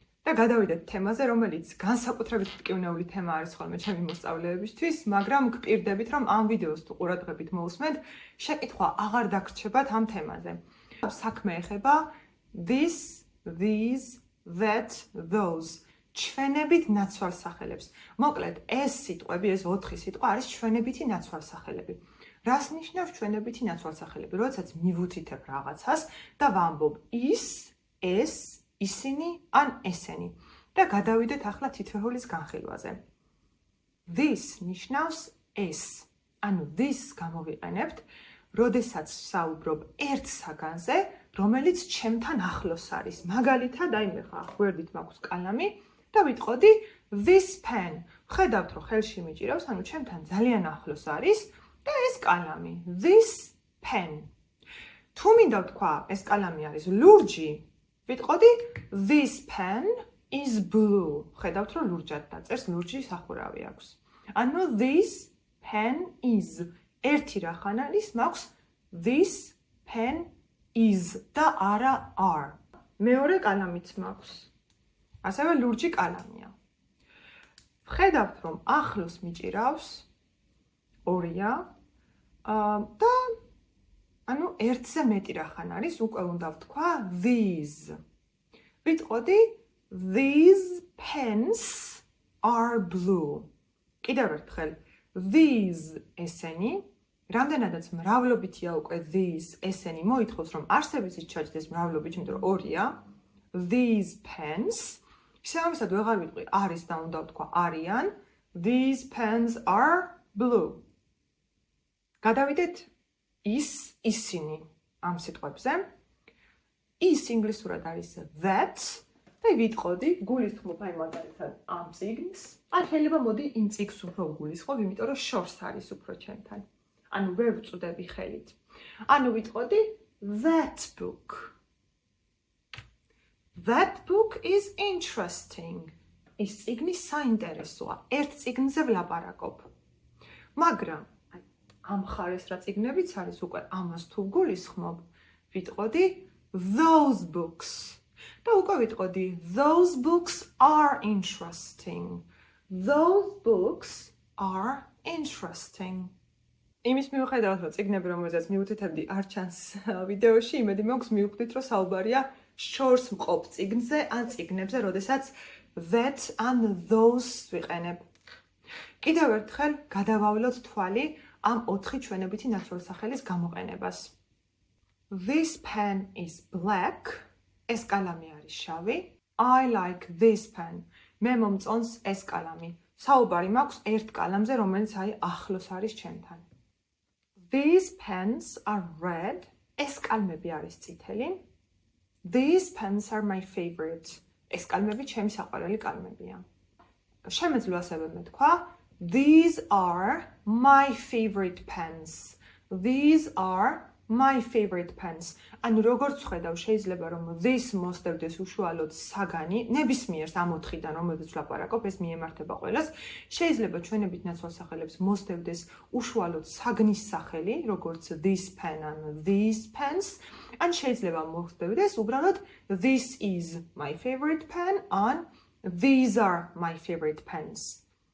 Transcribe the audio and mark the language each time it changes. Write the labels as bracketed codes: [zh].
[ka] და გადავიდეთ თემაზე, რომელიც განსაკუთრებით მტკივნეული თემა არის ხოლმე ჩემი მოსწავლეებისთვის, მაგრამ გპირდებით, რომ ამ ვიდეოს თუ ყურადღებით მოусმენთ, შეკითხვა აღარ დაგრჩებათ ამ თემაზე. საქმე ეხება [en] this, these, that, those. [ka] ჩვენებით ნაცვალსახელებს. მოკლედ, ეს სიტყვები, ეს 4 სიტყვა არის ჩვენებითი ნაცვალსახელები. რას ნიშნავს ჩვენებითი ნაცვალსახელები? როდესაც მივუთითებ რაღაცას და ვამბობ ის, ეს, ისინი ან ესენი და გადავიდეთ ახლა თითოეულის განხილვაზე. This ნიშნავს ეს. ანუ this გამოვიყენებთ, როდესაც ვსაუბრობ ერთ საგანზე, რომელიც ჩემთან ახლოს არის. მაგალითად, აი მე ხა გვერდით მაქვს კალამი და ვიტყოდი [en] this pen. [ka] ხედავთ, რომ ხელში მიჭირავს, ანუ ჩემთან ძალიან ახლოს არის და ეს კალამი. [en] This pen. [ka] თუ მინდა ვთქვა, ეს კალამი არის ლურჯი, ვიტყოდი [en] this pen is blue. [ka] ხედავთ, რომ ლურჯად დაწერს, ლურჯი სახურავი აქვს. [en] ანუ this pen is. [ka] ერთი რახან არის, მაქვს [en] this pen is [ka] და არა are. მეორე კალამიც მაქვს. ასევე ლურჯი კალამია. ხედავთ, რომ ახლოს მიჭირავს ორია და ანუ ერთზე მეტი რახან არის, უკვე უნდა ვთქვა these. ვიტყოდი [en] these pens are blue. [ka] კიდევ ერთხელ these ესენი, რამდენადაც მრავლობითია უკვე these ესენი, მოითხოვს რომ არსებითიც ჩაჯდეს მრავლობით, იმიტომ რომ ორია. [en] These pens. [ka] შესაბამისად ვეღარ ვიტყვი არის და უნდა ვთქვა არიან. [en] These pens are blue. [ka] გადავიდეთ ის, ისინი ამ სიტყვებზე. ის ინგლისურად არის that და ვიტყოდი, გულისხმობ აი მაგალითად ამ წიგნს. ან შეიძლება მოდი იმ წიგნს უფრო გულისხმობ, იმიტომ რომ შორს არის უფრო ჩემთან. ანუ ვერ ვწუდები ხელით. ანუ ვიტყოდი [en] that book. That book is interesting. [ka] ის წიგნი საინტერესოა. ერთ წიგნზე ვლაპარაკობ. მაგრამ ამ ხარეს რა წიგნებიც არის უკვე ამას თუ გულისხმობ, ვიტყოდი [en] those books. [ka] და უკვე ვიტყოდი [en] those books are interesting. Those books are interesting. [ka] იმის მიუხედავად, რომ წიგნები, რომელზეც მიუთითებდი, არ ჩანს ვიდეოში, იმედი მაქვს მივხვდით, რომ საუბარია შორს მყოფ წიგნზე ან წიგნებზე, როდესაც that and those ვიყენებ. კიდევ ერთხელ გადავავლოთ თვალი ამ 4 ჩვენებითი ნაცვალსახელის გამოყენებას. [en] This pen is black. [ka] ეს კალამი არის შავი. [en] I like this pen. [ka] მე მომწონს ეს კალამი. საუბარი მაქვს ერთ კალამზე, რომელიც აი ახლოს არის ჩემთან. [en] These pens are red. [ka] ეს კალმები არის წითელი. [en] These pens are my favorite. [ka] ეს კალმები ჩემი საყვარელი კალმებია. შემეძლო ასევე მეთქვა [en] These are my favorite pens. These are my favorite pens. [ka] ანუ როგორც ხედავ, შეიძლება რომ this მოსდევდეს უშუალოდ საგანი, ნებისმიერს ამ 4-დან, რომელზეც ვლაპარაკობ, ეს მიემართება ყველას. შეიძლება ჩვენებით ნაცვალსახელებს მოსდევდეს უშუალოდ საგნის სახელი, როგორც [en] this pen [ka] ან [en] these pens, [ka] ან შეიძლება მოსდევდეს უბრალოდ [en] this is my favorite pen [ka] ან [en] these are my favorite pens.